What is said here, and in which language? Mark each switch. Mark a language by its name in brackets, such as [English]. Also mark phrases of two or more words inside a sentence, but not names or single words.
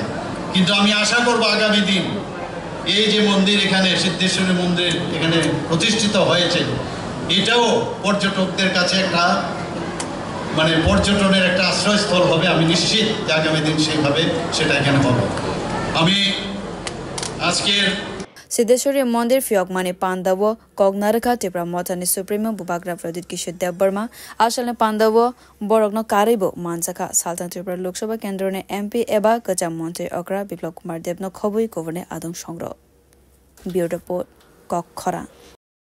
[Bangla] কিন্তু আমি আশা করব আগামী দিন এই যে মন্দির এখানে সিদ্ধেশ্বরী মন্দির এখানে প্রতিষ্ঠিত হয়েছে, এটাও পর্যটকদের কাছে একটা মানে পর্যটনের একটা আশ্রয়স্থল হবে। আমি নিশ্চিত যে আগামী দিন সেইভাবে সেটা এখানে হবে। আমি আজকের [Kok Borok] Siddheshwari Mandir Fyogmani Pandavo Kognaraka Tripura Motani Supremo Bubagra Pradit Kishore Dev Burma Ashalne Pandavo Borogno Karibo Mansaka Sultan Tripura Lok Sabha Kendrone MP Eba Kacha Mantri Okra Biplop Kumar Devno Khobui Governor Adong Shongro [English] Bureau Report [Kok Borok] Kokhara